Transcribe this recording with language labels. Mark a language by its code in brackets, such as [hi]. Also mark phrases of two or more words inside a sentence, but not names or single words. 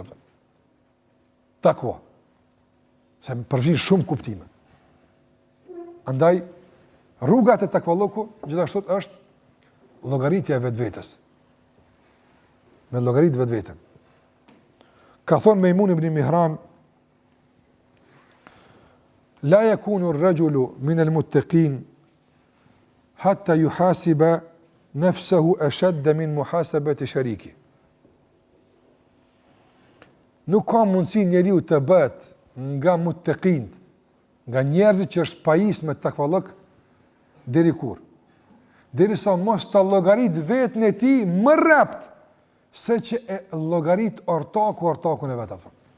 [sq] Takva. Se përfshin shumë kuptime. Andaj rruga e takvalloku gjithashtu është llogaritja e vetvetes. Me llogarit vetveten. Ka thonë [ar] Mejmun ibn Mihran, لا يكون الرجل من المتقين حتى يحاسب نفسه أشد من محاسبة شريكه. [sq] Nuk ka mundësi njeriu të bëhet nga muttaqin, nga njerëzit që është pajis me takvallok, deri kur? Derisa mos ta llogarit vetën e tij më rrept se që e llogarit ortakun e vet apo.